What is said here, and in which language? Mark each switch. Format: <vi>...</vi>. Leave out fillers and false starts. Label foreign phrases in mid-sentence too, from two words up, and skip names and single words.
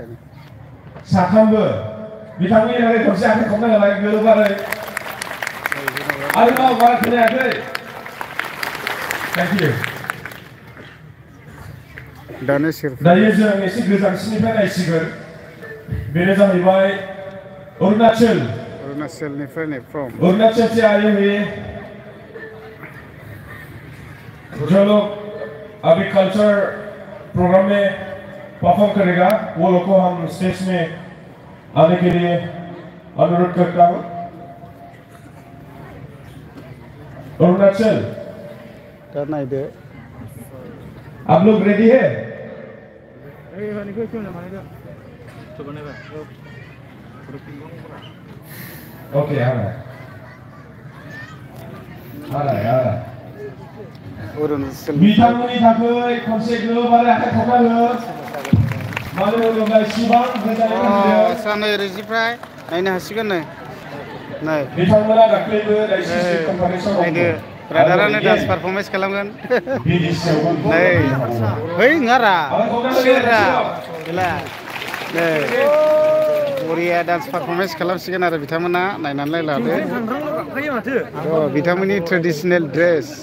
<brx>साथामबो बिथांनि थाखाय खनसे आखाइ खबना होलाय गोरोबारै आरोबाव बारा खोनायाखै</brx> <en>thank you</en> <brx>दानो सिर दायो जों एसे गोजानसिननिफ्राय नायसिगोन बेनो जाहैबाय अरुणाचलनिफ्राय फ्रम</brx> <hi>अरुणाचल से आए हुए जो लोग अभी कल्चर प्रोग्राम में परफॉर्म करेगा वो लोग को हम स्टेज में आने के लिए अनुरोध करता हूँ</hi> <brx>अरुणाचल</brx> <hi>आप लोग रेडी है ओके आ रहा है</hi> <brx>बिथांमोननि थाखाय खनसे गोबारै आखाइ खबना हो मानो होनोब्ला इसिबां गोजानै फैदों सानै ओरैनिफ्राय नायनो हासिगोन नै बिथांमोना दाख्लैबो रायजो कनफारेन्सआव नायदो ब्रादारानो</brx> <en>dance performance</en> <brx>खालामगोन नै है नङारा सिरा गैला नै बरिया</brx> <en>dance performance</en> <brx>खालामसिगोन आरो बिथांमोना नायनानै लादो बिथांमोननि</brx> <en>traditional dress</en>